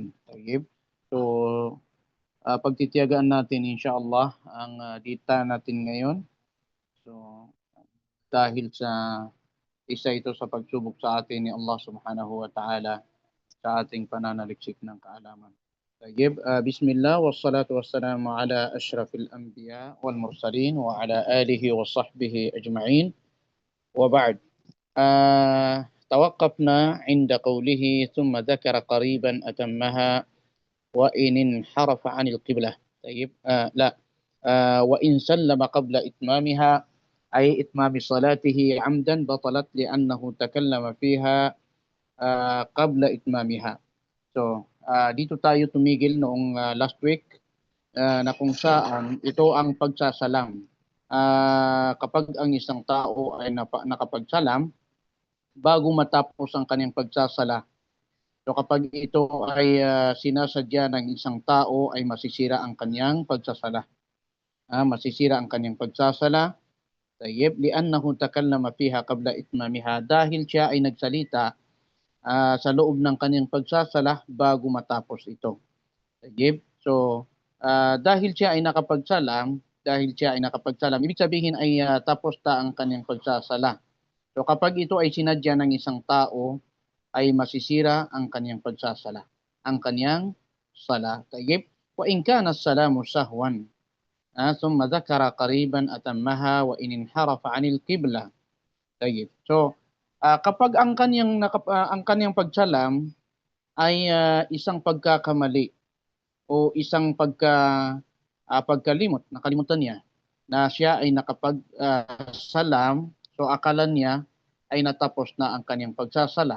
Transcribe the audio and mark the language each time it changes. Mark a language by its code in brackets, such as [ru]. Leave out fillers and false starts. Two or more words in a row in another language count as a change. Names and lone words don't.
[tl] Tayo. So, pagtitiyagaan natin [ar] inshallah [tl] ang data natin ngayon. So, dahil sa isa ito sa pagsubok sa atin ni [ar] الله سبحانه وتعالى [tl] sa ating pananaliksik ng kaalaman. [ar] طيب بسم الله والصلاة والسلام على أشرف الأنبياء والمرسلين وعلى آله وصحبه أجمعين وبعد توقفنا عند قوله ثم ذكر قريبا أتمها وإن انحرف عن القبلة. طيب لا وإن سلم قبل إتمامها أي إتمام صلاته عمدا بطلت لأنه تكلم فيها قبل إتمامها. [tl] So, dito tayo tumigil noong [en] last week [tl] na kung saan ito ang pagsasalam. Kapag ang isang tao ay nakapagsalam, bago matapos ang kanyang pagsasala. So kapag ito ay sinasadya ng isang tao ay masisira ang kanyang pagsasala. Masisira ang kanyang pagsasala. [ar] طيب، لأنه تكلم فيها قبل إتمامها [tl] dahil siya ay nagsalita sa loob ng kanyang pagsasala bago matapos ito. Tayyib. So dahil siya ay nakapagsalam, ibig sabihin ay tapos ta ang kanyang pagsasala. So kapag ito ay sinadya ng isang tao, ay masisira ang kanyang pagsasala. Ang kanyang sala. Tayyib. [ar] وإن كان سلامه سهوا. ثم ذكر قريبا أتمها وإن انحرف عن القبلة. [tl] Tayyib. So, kapag ang kanyang pagsalam ay isang pagkakamali o isang pagkalimot, nakalimutan niya na siya ay nakapagsalam, so akala niya ay natapos na ang kanyang pagsasala.